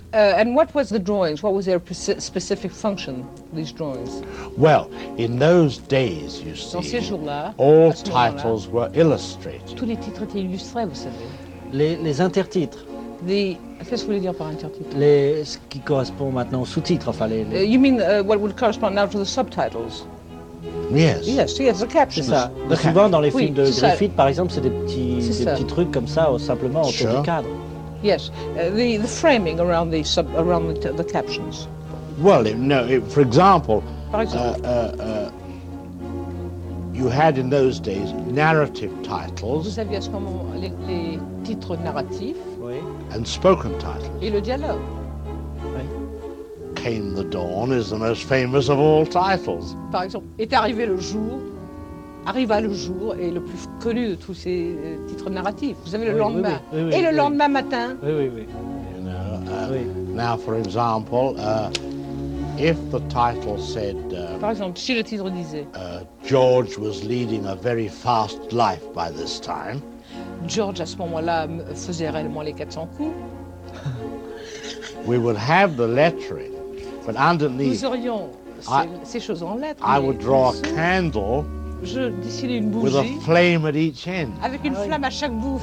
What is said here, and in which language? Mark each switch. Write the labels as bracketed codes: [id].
[en] And what was the drawings? What was their specific function? These drawings. Well, in those days, you see, [fr] dans ces jours-là, [en] all titles were illustrated. [fr] Tous les titres étaient illustrés, vous savez. Les intertitres. Qu'est-ce que vous voulez dire par intertitre? Ce qui correspond maintenant aux sous-titres, enfin les. [en] You mean what would correspond now to the subtitles? Yes, the captions. [fr] C'est ça. Souvent dans les films de Griffith, par exemple, c'est des petits trucs comme ça, simplement autour du cadre. [en] Yes, the framing around the sub, around the captions. Well, no. For example, you had in those days narrative titles. [fr] Vous aviez à ce moment les titres narratifs. Oui. [en] And spoken titles. [fr] Et le dialogue. [en] Came the Dawn is the most famous of all titles. [fr] Par exemple, est arrivé le jour, arriva le jour est le plus connu de tous ces titres narratifs. Vous avez le lendemain. Oui, et le oui. lendemain matin. Oui. [en] You know, now, for example, if the title said. [fr] Par exemple, si le titre disait. [en] George was leading a very fast life by this time. [fr] George, à ce moment-là, faisait réellement les 400 coups. [en] We would have the lettering. But underneath, [fr] nous aurions ces choses en lettres. [en] I would draw a candle. [fr] Je dessinais une bougie. [en] With a flame at each end. [fr] Avec une flamme à chaque bout.